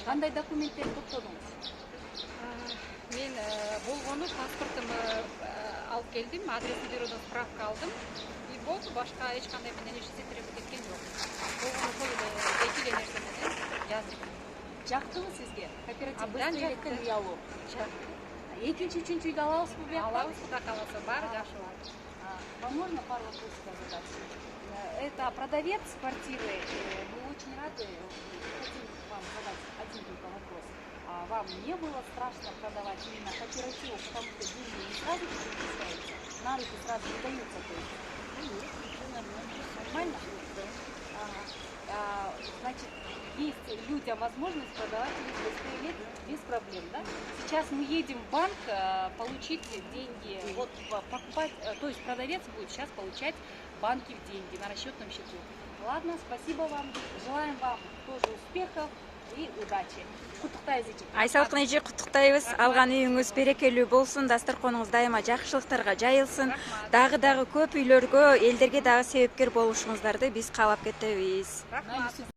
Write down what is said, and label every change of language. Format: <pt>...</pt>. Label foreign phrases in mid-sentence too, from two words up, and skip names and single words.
<ky>Кандай документтерди топтодуңуз? Мен болгону паспортумду алып келдим, адресин бюродан справка алдым. И болду, башка эч кандай менен эч нерсе керек кеткен жок. Болгону сол эки эле нерсе менен жаздым. Жактыбы сизге? Кооперативден жактым үй алуу. Экинчи, үчүнчү үйдү алабызбы буякта? Алабыз, Кудай кааласа, баары жакшы болот.</ky> <ru>Вам можно пару вопросов задать? Это продавец квартиры. Мы очень рады. Хотим вам задать один только вопрос. Вам не было страшно продавать именно кооперативу, потому что деньги не сразу перечисляются, на руки сразу не даются? То есть? Нет, все нормально. Нормально? Значит, есть людям возможность продавать через 100 лет без проблем, да? Сейчас мы едем в банк получить деньги, вот покупать, то есть продавец будет сейчас получать в банке деньги на расчетном счету. Ладно, спасибо вам, желаем вам тоже успехов и удачи.</ru> <ky>Айсалт нече куттуктайбыз. Алган үйүңүз берекелүү болсун, дасторконуңуз дайыма жакшылыктарга жайылсын. Дагы көп үйлөргө, элдерге дагы себепкер болушуңуздарды биз каалап кетебиз.</ky>